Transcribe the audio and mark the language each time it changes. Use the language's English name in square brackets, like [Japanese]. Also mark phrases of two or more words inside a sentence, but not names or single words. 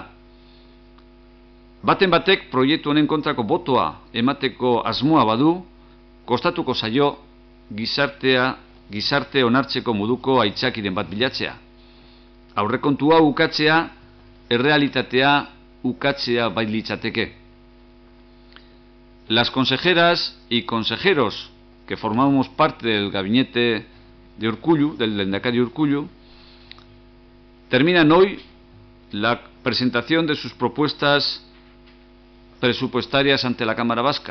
[Basque] Baten batek proiektu honen kontrako botoa emateko asmoa badu, kostatuko zaio gizarte onartzeko moduko aitzakiren bat bilatzea. Aurrekontua ukatzea, errealitatea ukatzea bailitzateke. [Spanish] Las consejeras y consejeros que formamos parte del gabinete de Urkullu, del lehendakari Urkullu, terminan hoy la presentación de sus propuestas presupuestarias ante la Cámara Vasca.